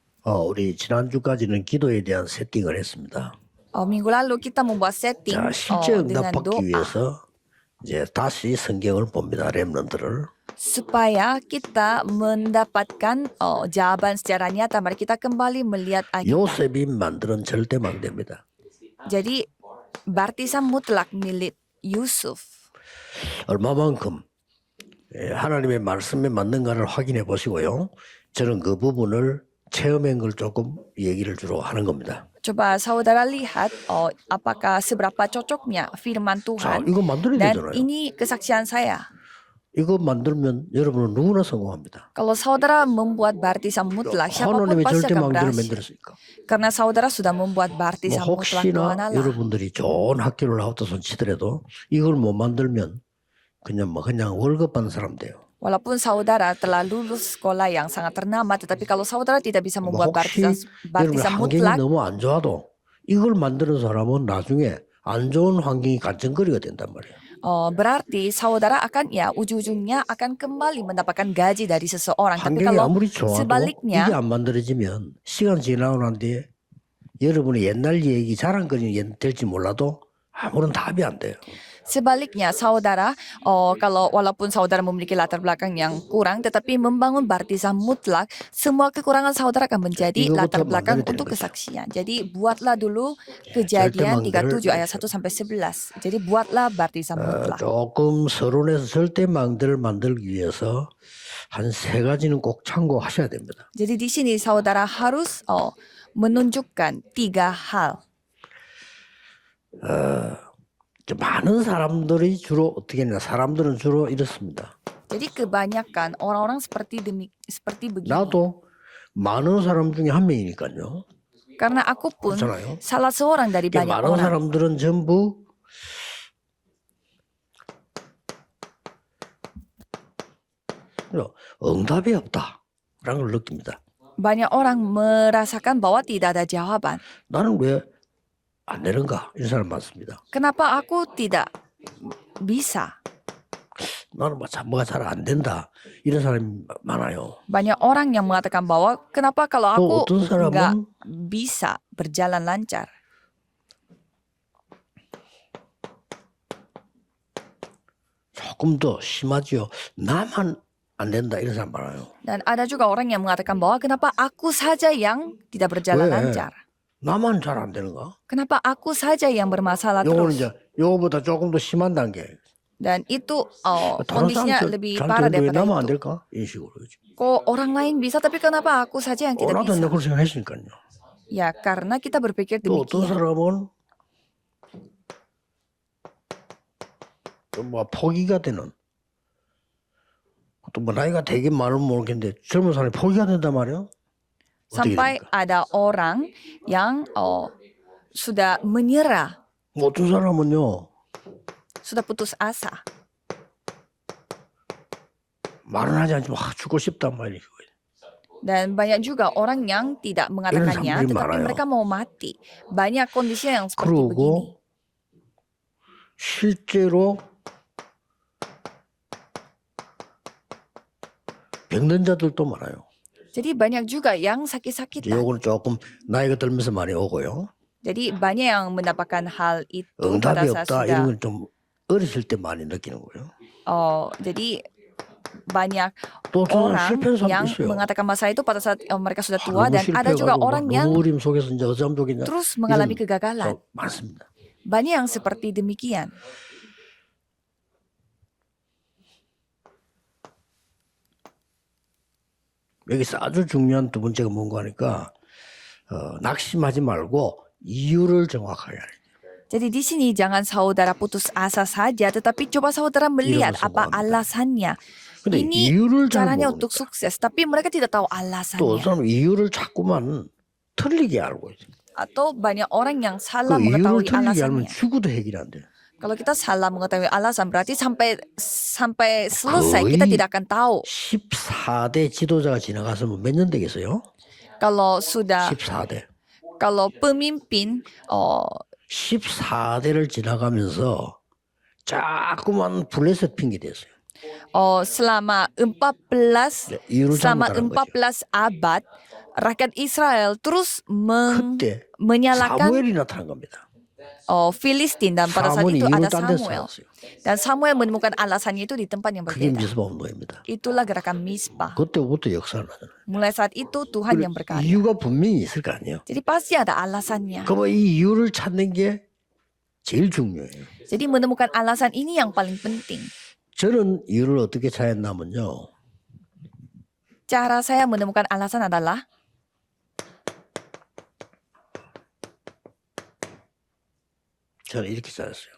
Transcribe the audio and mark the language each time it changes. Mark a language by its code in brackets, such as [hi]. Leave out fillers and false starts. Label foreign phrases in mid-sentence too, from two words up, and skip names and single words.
[ko] 우리 지난주까지는 기도에 대한 세팅을 했습니다. [id] Minggu lalu kita membuat setting [ko] 자, 실제 [id] dengan [ko] 응답받기 [id] doa [ko] 위해서 이제 다시 성경을 봅니다. 렘넌트를. [id] supaya kita mendapatkan jawaban secara nyata. Mari kita kembali melihat Alkitab. [ko] 요셉이 만드는 절대망대입니다. [id] Jadi baptisan mutlak milik Yusuf. [ko] 얼마만큼 하나님의 말씀에 맞는가를 확인해 보시고요. 저는 그 부분을 체험한 걸 조금 얘기를 주로 하는 겁니다. [id] Coba saudara lihat apakah seberapa cocoknya firman [ko] 자, [id] Tuhan. [ko] 이거 만들어야 [id] Dan [ko] 되잖아요. [id] ini kesaksian saya. [ko] 이거 만들면 여러분은 누구나 성공합니다. [id] Kalau saudara membuat baptisan mutlak, siapapun [ko] 하나님의 [id] pasti akan [ko] 절대망대를 [id] berhasil. [ko] 만들었으니까. [id] Karena saudara sudah membuat baptisan mutlak Tuhan [ko] 혹시나 [id] Allah. [ko] 여러분들이 좋은 학교를 나왔다 손 치더라도 이걸 못 만들면 그냥 월급 받는 사람 돼요. [id] Walaupun saudara telah lulus sekolah yang sangat ternama, tetapi kalau saudara tidak bisa membuat [ko] 혹시 여러분 [id] baptisan [ko] 환경이 [id] mutlak, [ko] 너무 안 좋아도 이걸 만드는 사람은 나중에 안 좋은 환경이 간증거리가 된단 말이에요. [id] berarti saudara akan ujung-ujungnya akan kembali mendapatkan gaji dari seseorang. Tapi [ko] 환경이 [id] kalau [ko] 아무리 좋아도 [id] sebaliknya, [ko] 이게 안 만들어지면 시간 지나고 난 뒤에 여러분의 옛날 얘기 자랑거리 될지 몰라도 아무런 답이 안 돼요. [id] sebaliknya saudara, kalau walaupun saudara memiliki latar belakang yang kurang, tetapi membangun baptisan mutlak, semua kekurangan saudara akan menjadi latar belakang untuk kesaksian. Jadi buatlah dulu Kejadian 37 ayat 1 sampai 11. Jadi buatlah baptisan mutlak. [ko] 조금 서론에서 절대망대를 만들기 위해서 한 세 가지는 꼭 참고하셔야 됩니다. [id] Jadi di sini saudara harus menunjukkan 3 hal. [ko] 많은 사람들이 주로 어떻게 했냐? 사람들은 주로 이렇습니다. [id] Jadi kebanyakan orang-orang seperti begini. [ko] 나도 많은 사람 중에 한 명이니까요. [id] Karena aku pun [ko] 그렇잖아요. [id] salah seorang dari banyak [ko] 많은 [id] orang. [ko] 사람들은 전부 응답이 없다라는 걸 느낍니다. [id] Banyak orang merasakan bahwa tidak ada jawaban. [ko] 나는 왜 안 되는가? 이런 사람 많습니다. [id] Kenapa aku tidak bisa? [ko] 나는 뭐가 잘 안 된다. 이런 사람이 많아요. [id] Banyak orang yang mengatakan bahwa kenapa kalau [ko] 또 [id] aku [ko] 어떤 사람은 [id] nggak bisa berjalan lancar. [ko] 조금 더 심하지요. 나만 안 된다. 이런 사람 많아요. [id] Dan ada juga orang yang mengatakan bahwa kenapa aku saja yang tidak berjalan [ko] 왜? [id] lancar. [ko] 나만 잘 안 되는가? [id] Kenapa aku saja yang bermasalah [ko] 요거는 [id] terus. [ko] 이제 요거보다 조금 더 심한 단계. [id] Dan itu [ko] 다른 [id] kondisinya [ko] 사람 [id] lebih [ko] 잘 [id] parah [ko] 되는데 왜 [id] daripada [ko] 나만 안 [id] itu. [ko] 될까? 이런 식으로. [id] Kok orang lain bisa tapi kenapa aku saja yang tidak [ko] 나도 [id] bisa? [ko] 그렇게 생각했으니까요. [id] Ya karena kita berpikir [ko] 또 어떤 [id] demikian. [ko] 사람은 또 뭐 포기가 되는 또 뭐 나이가 되게 많으면 모르겠는데 젊은 사람이 포기가 된단 말이에요. [id] Sampai ada orang yang sudah menyerah, [ko] 뭐 어떤 사람은요 [id] sudah putus asa. [ko] 말은 하지 않지만 죽고 싶단 말이에요. [id] Dan banyak juga orang yang tidak mengatakannya, [ko] 사람들이 [id] tetapi [ko] 많아요. [id] mereka mau mati. Banyak kondisi yang seperti begini. [ko] 그리고 실제로 병든 자들도 많아요. [id] Jadi banyak juga yang sakit-sakitan. [ko] 요거는 조금 나이가 들면서 많이 오고요. [id] Jadi banyak yang mendapatkan hal itu [ko] 응답이 [id] pada saat [ko] 없다 [id] sudah. [ko] 이런 건 좀 어렸을 때 많이 느끼는 거예요. [id] Jadi banyak [ko] 또 저는 [id] orang [ko] 실패한 사람도 [id] yang [ko] 있어요. [id] mengatakan masalah itu pada saat mereka sudah tua, [ko] 너무 [id] dan ada juga [ko] 실패해가지고 [id] orang [ko] 막 [id] yang [ko] 눈물임 속에서 이제 어쩌면 좋겠냐. [id] terus mengalami [ko] 이런 [id] kegagalan. [ko] 많습니다. [id] Banyak yang seperti demikian. [ko] 여기서 아주 중요한 두 번째가 뭔가 하니까 낙심하지 말고 이유를 정확하게 알아야 돼요. [id] Jadi di sini jangan saudara putus asa saja, tetapi coba saudara melihat Irono apa [ko] 성공합니다. [id] alasannya. [ko] 근데 [id] Ini [ko] 이유를 잘 [id] caranya [ko] 모르니까 [id] untuk sukses, tapi mereka tidak tahu [ko] 또 어떤 [id] alasannya. [ko] 사람은 이유를 자꾸만 틀리게 알고 있어요. [id] Atau banyak orang yang [ko] 그 [id] salah [ko] 이유를 [id] mengetahui [ko] 틀리게 알면 [id] alasannya. [ko] 죽어도 해결이 안 돼요. [id] Kalau kita salah mengetahui alasan, berarti sampai selesai kita [ko] 거의 [id] tidak akan tahu. [ko] 14대 지도자가 지나갔으면 몇 년 되겠어요? [id] Kalau sudah [ko] 14대. [id] kalau pemimpin [ko] 14대를 지나가면서 자꾸만 블레셋 핑계 댔어요. [id] selama 14 [ko] 이유를 [id] selama [ko] 잘못하는 거죠. [id] 14 abad rakyat Israel terus [ko] 그때 [id] menyalahkan [ko] 사무엘이 나타난 겁니다. [id] Filistin dan pada saat [ko] 사무엘이 [id] itu [ko] 이유를 [id] ada [ko] 딴 데서 [id] Samuel [ko] 찾았어요. [id] dan Samuel menemukan alasannya itu di tempat yang [ko] 그게 [id] berbeda. [ko] 미스바 운동입니다. [id] Itulah gerakan Mispa. [ko] 그때부터 역사를 하잖아요. [id] Mulai saat itu Tuhan yang berkarya. [ko] 이유가 분명히 있을 거 아니에요. [id] Jadi pasti ada alasannya. [ko] 그러면 이 이유를 찾는 게 제일 중요해요. [id] Jadi menemukan alasan ini yang paling penting. [ko] 저는 이유를 어떻게 찾았냐면요. [id] Cara saya menemukan alasan adalah [ko] 저는 이렇게 찾았어요.